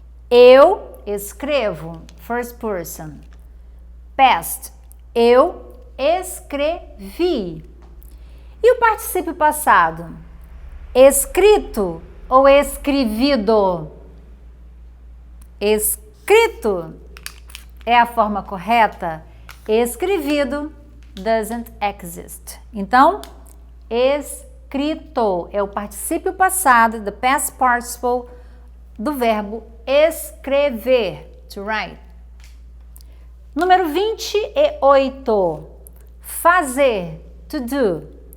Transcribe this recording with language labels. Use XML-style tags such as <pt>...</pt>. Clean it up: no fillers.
<pt>Eu escrevo.</pt> <en>First person. Past.</en> <pt>Eu escrevi. E o particípio passado? Escrito ou escrevido? Escrito é a forma correta.</pt> <en>Escrevido doesn't exist.</en> <pt>Então, escrito é o particípio passado,</pt> <en>the past participle</en> <pt>do verbo escrever,</pt> <en>to write.</en> <pt>Número 28, fazer,</pt> <en>to do.</en>